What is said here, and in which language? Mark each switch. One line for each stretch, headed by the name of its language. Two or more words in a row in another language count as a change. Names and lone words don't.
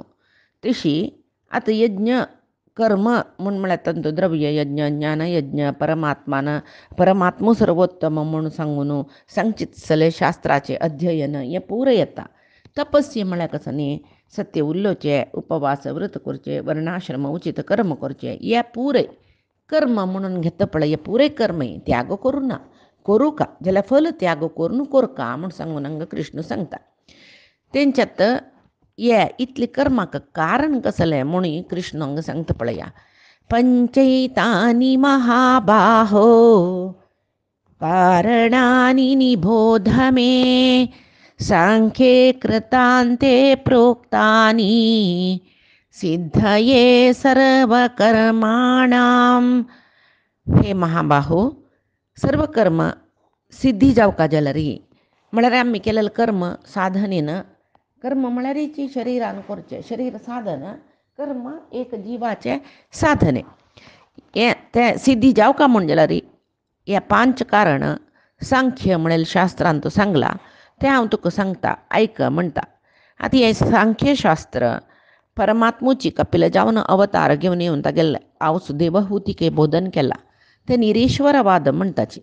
Konkani: तशी आतां यज्ञ कर्म म्हूण म्हळ्यार तांचो द्रव्य यज्ञ ज्ञान यज्ञ परमात्मो सर्वोत्तम म्हूण सांगून सांगचें शास्त्राचें अध्ययन हें पुराय येता. तपस्या म्हळ्यार कसो न्ही सत्य उरलोवचें उपवास व्रत करचें वर्णाश्रम उचित कर्म करचें हें पुराय कर्म म्हणून घेता पळय हें पुराय कर्म त्याग करूं ना करूं का जाल्यार फल त्याग करून कोरका म्हूण सांगून हांगा कृष्ण सांगता. तेंच्यांत हे इतलें कर्माक कारण कसलें म्हणून कृष्ण हांगा सांगता पळया
Sanskrit: पंचैतानि महाबाहो कारणानि निबोध मे सांख्ये कृतान्ते प्रोक्तानि सिद्धये सर्वकर्माणां.
Konkani: हे महाबाहो सर्व कर्म सिद्धी जावका जाल्यार म्हळ्यार आमी केलेलें कर्म साधनेन कर्म म्हळ्यार शरिरान करचें शरीर साधन कर्म एक जीवाचे साधने हे ते सिद्धी जाव का म्हण जाल्यार हे 5 कारण सांख्य म्हणेल शास्त्रांत सांगला ते हांव तुका सांगता आयक म्हणटा. आतां हें सांख्यशास्त्र परमात्मूची कपिल जावन अवतार घेवन येवन तागेले वासुदेव हुतीके बोधन केला ते निरीश्वरवाद म्हणटाची.